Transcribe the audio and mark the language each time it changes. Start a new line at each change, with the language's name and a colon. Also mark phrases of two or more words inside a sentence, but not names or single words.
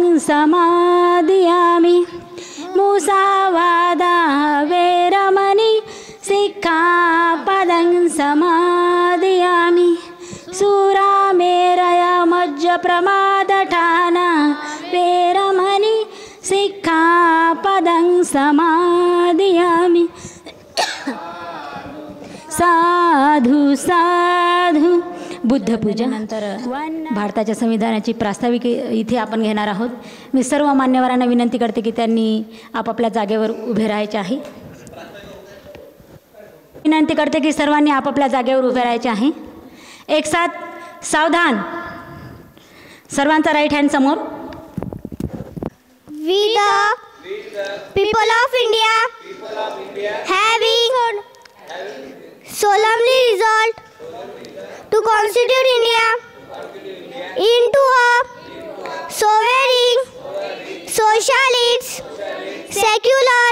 Pali: समादियामि मुसावादा वेरमणि सिक्खापदं समादियामि सुरामेरय मज्जप्रमादठाना वेरमणि सिक्खापदं समादियामि साधु साधु.
Marathi: बुद्धपूजा नंतर भारताच्या संविधानाची प्रास्ताविक इथे आपण घेणार आहोत. मी सर्व मान्यवरांना विनंती करते की त्यांनी आपापल्या जागेवर उभे राहायचे आहे. विनंती करते की सर्वांनी आपापल्या जागेवर उभे राहायचे आहे. एक साथ सावधान. सर्वांचा
English: right hand
Marathi: समोर.
English: We the people of India having solemnly resolved to constitute India into a sovereign, socialist, secular,